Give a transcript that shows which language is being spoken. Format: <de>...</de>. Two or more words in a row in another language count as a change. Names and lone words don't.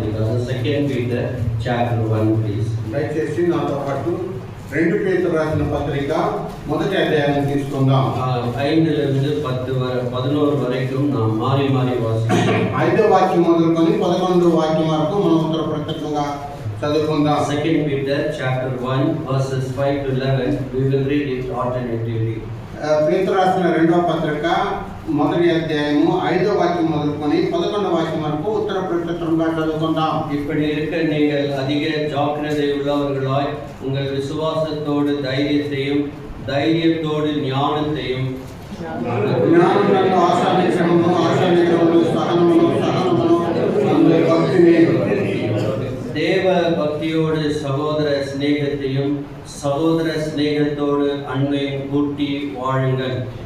<en>brother. 2 Peter chapter 1, please.</en> <te>దయచేసి నాతో పాటు 2 పేతురు రాసిన పత్రిక మొదటి అధ్యాయం తీసుకుందాం. 5 10 11 వరకు</te> <ta>நாம் மாறி</ta> <te>వాసిస్తాం. 5వ వాక్యం మొదలుకొని 11వ వాక్యం వరకు మనం ఉత్తర ప్రత్యేకంగా చదువుకుందాం.</te> <en>2 Peter chapter 1 verses 5 to 11. We will read it alternatively.</en> <te>పేతురు రాసిన 2వ పత్రిక మొదటి అధ్యాయము 5వ వాక్యం మొదలుకొని 11వ వాక్యం వరకు ఉత్తర ప్రత్యేకంగా చదువుకుందాం.</te> <ta>இப்படி இருக்க நீங்கள் அதிக ஜாக்கிரதை உள்ளவர்களாய் உங்கள் விசுவாசத்தோடு தைரியத்தோடு ஞானத்தையும் தேவ பக்தியோடு சகோதர சிநேகத்தோடு அன்பையும் கூட்டி வாழுங்கள்.</ta>